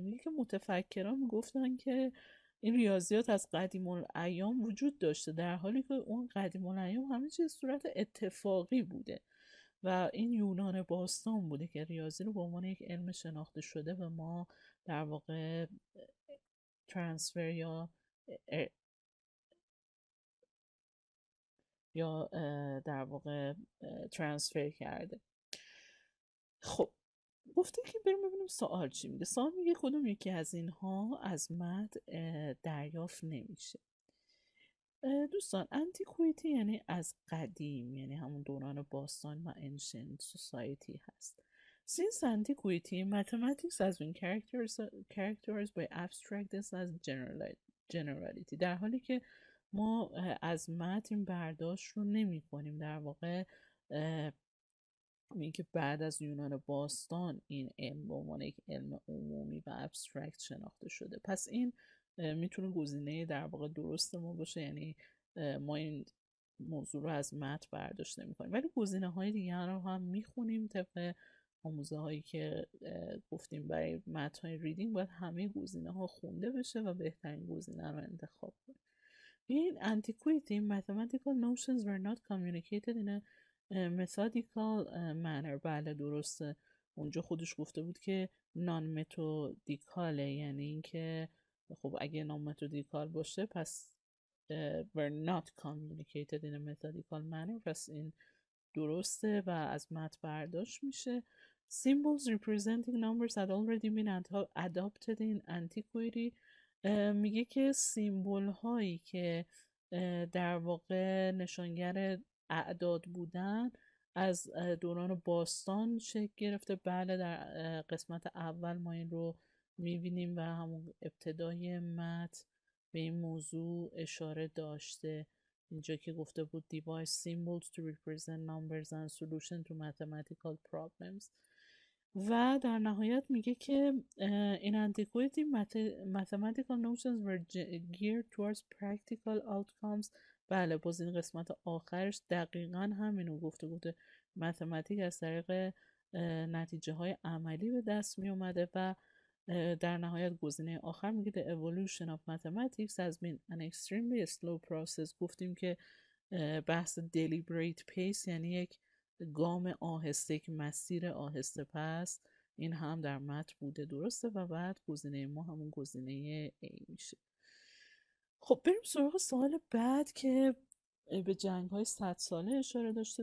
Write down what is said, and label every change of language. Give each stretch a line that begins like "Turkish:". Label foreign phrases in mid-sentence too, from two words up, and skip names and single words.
Persian: میگه که متفکران میگفتن که این ریاضیات از قدیم الایام وجود داشته، در حالی که اون قدیم الایام همه چیز صورت اتفاقی بوده و این یونان باستان بوده که ریاضی رو به عنوان یک علم شناخته شده به ما در واقع ترانسفر یا در واقع ترانسفر کرده. خب گفته که بریم ببینیم سوال چی میگه. سوال میگه کدوم یکی از اینها از متن دریافت نمیشه. دوستان انتیکویتی یعنی از قدیم، یعنی همون دوران باستان و
English: ancient society
Persian: هست.
English: Since antiquity, mathematics has been characterized by abstractness as generality.
Persian: در حالی که ما از متن برداشت رو نمی کنیم، در واقع میگه بعد از یونان باستان این علم به عنوان یک علم عمومی و ابسترکت شناخته شده. پس این میتونه گزینه در واقع درست ما باشه، یعنی ما این موضوع رو از متن برداشت نمی‌کنیم، ولی گزینه‌های دیگر رو هم میخونیم. طبق آموزه هایی که گفتیم برای متن های ریدینگ باید همه گزینه ها خونده بشه و بهترین گزینه رو انتخاب کنیم.
English: In antiquity, mathematical notions were not communicated in a methodical manner.
Persian: بله درسته، اونجا خودش گفته بود که نان متودیکاله، یعنی اینکه خب اگه
English: non methodical
Persian: باشه پس
English: were not communicated in a methodical manner،
Persian: پس این درسته و از متن برداشت میشه.
English: Symbols representing numbers had already been adopted in antiquity.
Persian: میگه که سیمبل هایی که در واقع نشانگر اعداد بودن از دوران باستان شکل گرفته. بله در قسمت اول ما این رو میبینیم و همون ابتدای متن به این موضوع اشاره داشته، اینجا که گفته بود
English: device symbols to represent numbers and solution to mathematical problems.
Persian: و در نهایت میگه که
English: in antiquity mathematical notions were geared towards practical outcomes.
Persian: بله باز این قسمت آخرش دقیقا همینو گفته متمتیک از طریق نتیجه های عملی به دست می اومده. و در نهایت گزینه آخر میگه
English: the evolution of mathematics has been an extremely slow process.
Persian: گفتیم که بحث
English: deliberate pace
Persian: یعنی یک گام آهسته، یک مسیر آهسته. پس این هم در متن بوده، درسته. و بعد گزینه ما همون گزینه A میشه. خب بریم سراغ سوال بعد که به جنگ های 100 ساله اشاره داشته.